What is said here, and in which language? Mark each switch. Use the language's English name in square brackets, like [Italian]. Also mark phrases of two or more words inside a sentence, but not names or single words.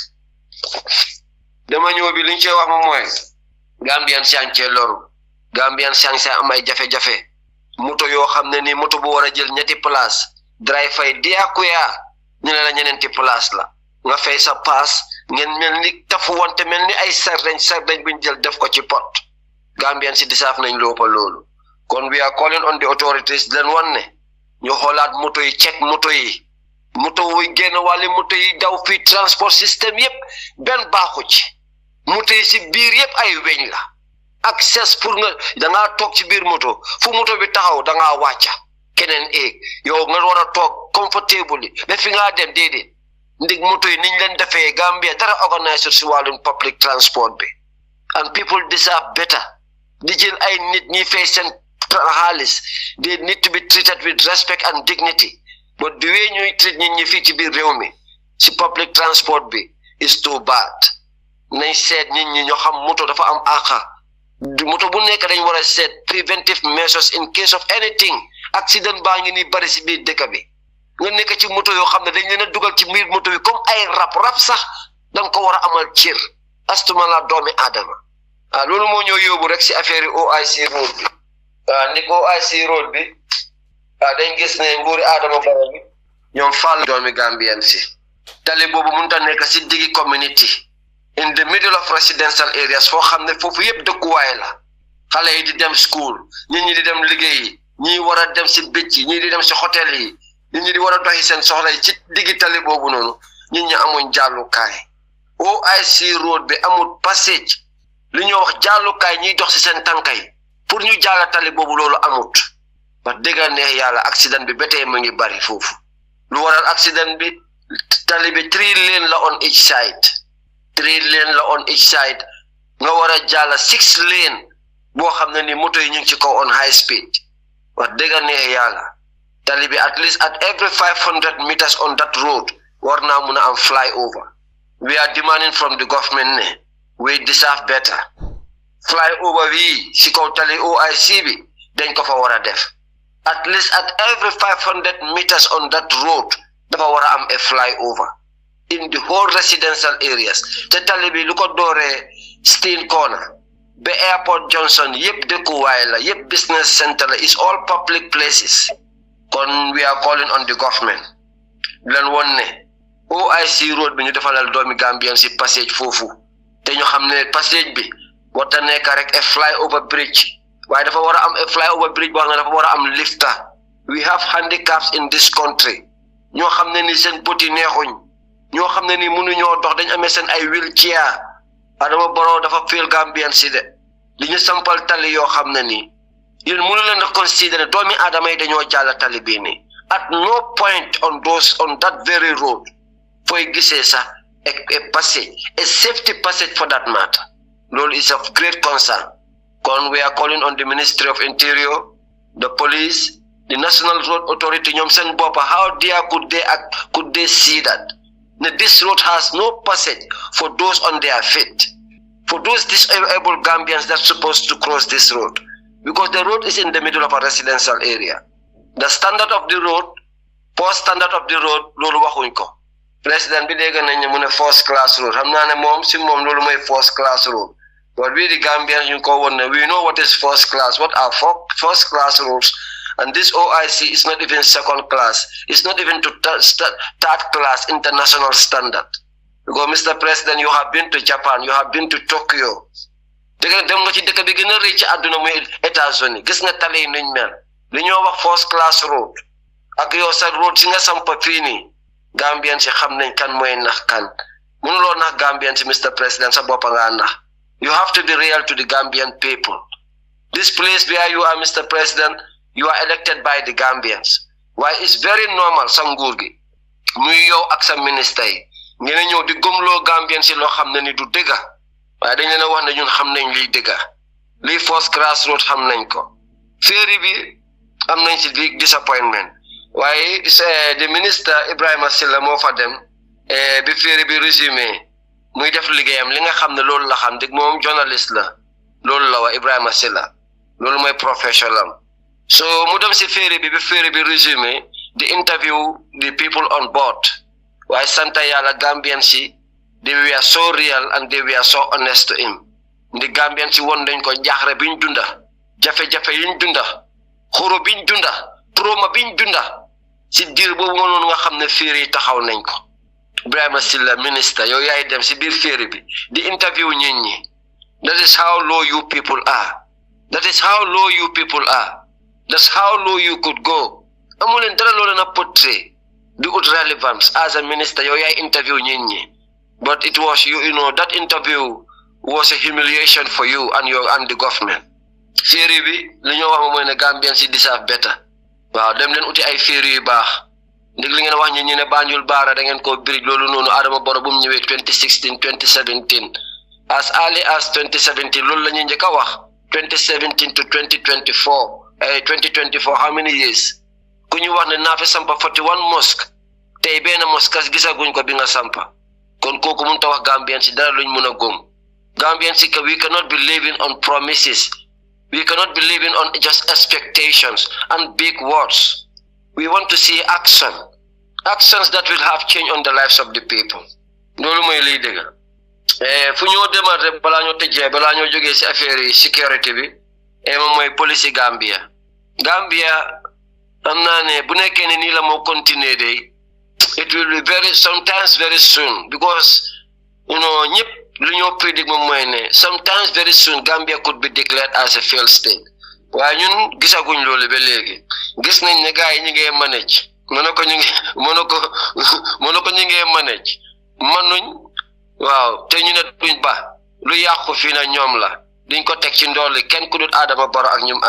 [Wolof] dama ñëw bi liñ cee wax moom mooy Gambian siang cee loru Gambian siang am ay jafe-jafe moto yoo xam ne nii moto bu war a jël ñetti place driver yi diakuya ñu ne la ñeneenti place la nga fay sa paas ngeen mel ni tafu wante mel ni ay sardañ buñ jël def ko ci pot Gambian si disaaf nañ loopa loolu kon [English] we are calling on the authorities [Wolof] leen wan ne ñu xoolaat moto yi check moto yi génn wàlli moto yi daw fii [French] transport système [Wolof] yëpp benn baaxu ci moto yi si biir yëpp ay weñ la access pour nga dangaa toog ci biir moto fu moto bi taxaw dangaa wàcca keneen eeg yow nga war a toog comfortable ba fi ngaa dem déedéet ndig moto yi niñ leen defee Gambia dara organiser si wàllum [English] public transport [Wolof] bi [English] and people deserve [Wolof] better di jël ay nit ñi fay seen xaalis [English] they need to be treated with respect and dignity but the way [Wolof] ñuy treat nit ñi fii ci biir réew mi si [English] public transport [Wolof] bi [English] is too bad [Wolof] nañ seet nit ñi ñoo xam moto dafa am àqa moto bu nekk dañ war a seet [English] preventive measures in case of anything accident [Wolof] baa ngi ni bari si biir dëkk bi nga nekk ci moto yoo xam ne dañ leen a dugal ci biir moto bi comme ay rab sax danga ko war a amal cër astuma la doomi aadama loolu moo ñoo yóbbu rek si affaire yi OIC road bi ni ko OIC road bi dañ gis ne nguuri Adama Barrow bi ñoom faal doomi Gambien si tali boobu mënut a nekk si diggi community [English] in the middle of residential areas [Wolof] foo xam ne foofu yëpp dëkkuwaay la xale yi di dem school nit ñi di dem liggéeyi ñii war a dem si bëcc ñii di dem si hôtel yi nit ñi di war a doxi seen soxla yi ci diggi tali boobu noonu nit ñi amuñ jàllukaay OIC road bi amul passage li ñuy wax jàllukaay ñiy dox si seen tànka yi pour ñu jàll tali boobu loolu amut wax dëgg neex yàlla accident bi ba tey mu ngi bari foofu lu waral accident bi tali bi 3 lane la [English] on each side [Wolof] 3 lane la [English] on each side [Wolof] nga war a jàll 6 lane boo xam ne ni moto yi ñu ngi ci kaw [English] on high speed [Wolof] wax dëgg neex yàlla tali bi [English] at least at every 500 meters on that road [Wolof] war naa mun a am flyover [English] we are demanding from the government [Wolof] ne [English] we deserve [Wolof] better flyover bi si kaw tali OIC bi dañ ko fa war a def [English] at least at every 500 meters on that road [Wolof] dafa war a am a [English] flyover in the whole residential areas [Wolof] te tali bi lu ko dooree Steen Corner ba Airport Johnson yëpp dëkkuwaay la yëpp [English] business center [Wolof] la [English] is all public places [Wolof] kon [English] we are calling on the government [Wolof] leen woon ne OIC road bi ñu defalal doomi Gambien si passage foofu te ñu xam ne passage bi warta nekk rek a [English] flyover bridge [Wolof] waaye dafa war a am a [English] flyover bridge [Wolof] boo xam ne dafa war a am lifter [English] we have handicaps in this country [Wolof] ñoo xam ne ni seen bët yi neexuñ ñoo xam ne ni mënuñoo dox dañ amee seen ay wheelchair Adama Barrow dafa feel Gambien si de li ñu sampal tali yoo xam ne nii yéen mënu leen a considérer doomi aadama yi dañoo jàll tali bii nii [English] at no point on that very road [Wolof] fooy gisee sax [English] a passage a safety passage for that matter loolu is of great concern kon we are calling on the Ministry of Interior the police the National Road Authority [Wolof] ñoom seen bopp [English] how dare could they see that this road has no passage for those on their feet for those disabled Gambians that's supposed to cross this road because the road is in the middle of a residential area the standard of the road post standard of the road [Wolof] loolu waxuñ ko president bi dégg nañ mu ne [English] first class road [Wolof] xam naa ne moom si moom loolu mooy [English] first class road but we the Gambians [Wolof] ñu ko woon ne [English] we know what is first class what are first class roads and this OIC is not even second class it's not even to third class international standard because Mr. [Wolof] President [English] you have been to Japan you have been to Tokyo [Wolof] dëgg dem nga ci dëkk bi gën a rëy ci àdduna muy États-Unis gis nga tali nuñ mel li ñoo wax [English] first class road [Wolof] ak yow sa road si nga sampa fii nii Gambian si xam nañ kan mooy nax kan mënuloo nax Gambian si Mr. [English] President [Wolof] sa boppa nga nax [English] you have to be real to the Gambian people this place where you are Mr. President you are elected by the Gambians why it's very normal [Wolof] sa nguur gi muy yow ak sa ministre yi ngeen ñëw di gëmloo Gambian si loo xam ne ni du dëgga waaye dañ leen a wax ne ñun xam nañ liy dëgga lii [English] first class road [Wolof] xam nañ ko ferry bi am nañ si [English] big disappointment [Wolof] waaye [English] the minister [Wolof] Ibrahima Silla moo fa dem bi ferry bi résumé muy def liggéeyam li nga xam ne loolu la xam dig moom journaliste la loolu la wa Ibrahima Silla loolu mooy professionnel so mu dem si ferry bi ferry bi résumé di [English] interview the people on board [Wolof] waaye santa yàlla Gambian si [English] they were so real and they were so honest to him [Wolof] ndi Gambian si won dañ ko jaaxre biñ dunda jafe-jafe yiñ dunda xoro biñ dunda trauma biñ dunda si diir boobu nga noonu nga xam ne ferry taxaw nañ ko Ibrahima Silla [English] minister [Wolof] yow yaay dem si biir ferry bi di interview nit ñi [English] that is how low you people are that is how low you people are that's how low you could go [Wolof] amuleen dara loo leen a portray di [English] ut relevance as a minister [Wolof] yow yaay interview nit ñi [English] but it was you know that interview was a humiliation for you and the government [Wolof] ferry bi li ñoo wax mooy ne Gambian si [English] deserve better [Wolof] waaw dem leen uti ay ferry yu baax ndig li ngeen wax ñi ne Banjul Baara da ngeen ko bridge loolu noonu Adama Barrow bu mu ñëwee 2016 2017 [English] as early as 2017 [Wolof] loolu la ñu njëkk a wax [English] 2017 to 2024 how many years [Wolof] ku ñu wax ne naa fi sampa 41 mosque tey benn mosque gisaguñ ko bi nga sampa kon kooku mënut a wax Gambian si dara luñ mën a góom Gambian si [English] we cannot be living on promises we cannot be living on just expectations and big words we want to see actions that will have change on the lives of the people [Wolof] loolu mooy liy dëgg fu ñoo demal rek balaa ñoo tëjee balaa ñoo jógee si affaire yi sécurité bi moom mooy police Gambia am naa ne bu nekkee ne nii la moo continuer de [English] it will be sometimes very soon because you know [Wolof] ñëpp lu ñoo predict moom mooy ne [English] sometimes very soon Gambia could be declared as a failed state [Wolof] waaye ñun gisaguñ loolu ba léegi gis nañ ne gars yi ñu ngi manage mëna ko ñu ngi manage manuñ waaw te ñu ne duñ ba lu yàqu fii na ñoom la duñ ko teg ci ndool kenn ku dul Adama Barrow ak ñum